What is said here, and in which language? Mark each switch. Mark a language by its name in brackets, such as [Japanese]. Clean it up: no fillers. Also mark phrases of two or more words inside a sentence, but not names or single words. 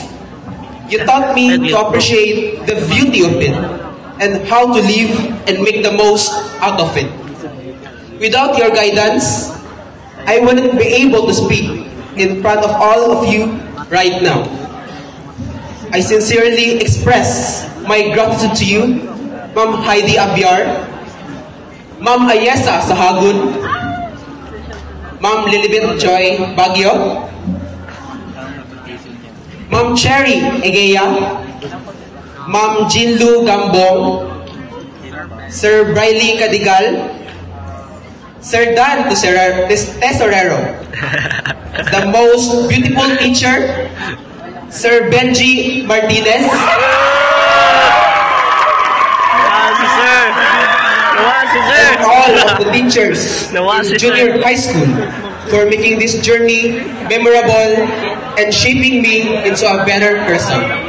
[English] You taught me to appreciate the beauty of it and how to live and make the most out of it. Without your guidance, I wouldn't be able to speak in front of all of you right now. I sincerely express my gratitude to you, Ma'am Heidi Abiar, Ma'am Ayesa Sahagun, Ma'am Lilibet Joy Baguio, Ma'am Cherry Egea, Ma'am Jinlu Gambong, Sir Briley Cadigal, Sir Dan Tesorero, the most beautiful teacher, Sir Benji Martinez, and all of the teachers in junior high school for making this journey memorable and shaping me into a better person.